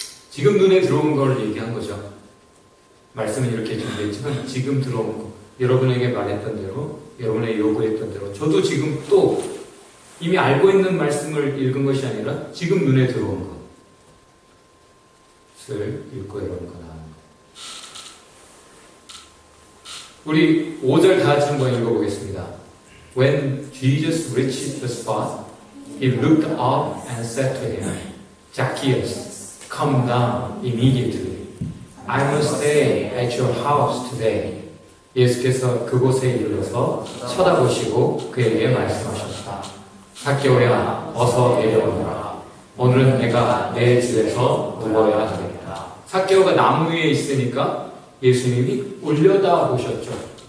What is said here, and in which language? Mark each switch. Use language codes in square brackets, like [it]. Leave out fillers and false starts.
[ko] 지금 눈에 들어온 걸 얘기한 거죠. 말씀은 이렇게 준비했지만 지금 들어온 거, 여러분에게 말했던 대로, 여러분에게 요구했던 대로, 저도 지금 또 이미 알고 있는 말씀을 읽은 것이 아니라 지금 눈에 들어온 것을 읽고 여러분과 나누는 것. 우리 5절 다 같이 한번 읽어보겠습니다. [en] When Jesus reached the spot, he looked up and said to him, Zacchaeus, come down immediately. I must stay at your house today. [ko] 예수께서 그곳에 이르러서 쳐다보시고 그에게 말씀하셨다. zacchaeo야, 어서 내려오너라. 오늘은 내가 내 집에서 누워야 되겠다. zacchaeo가 나무 위에 있으니까 예수님이 올려다 보셨죠.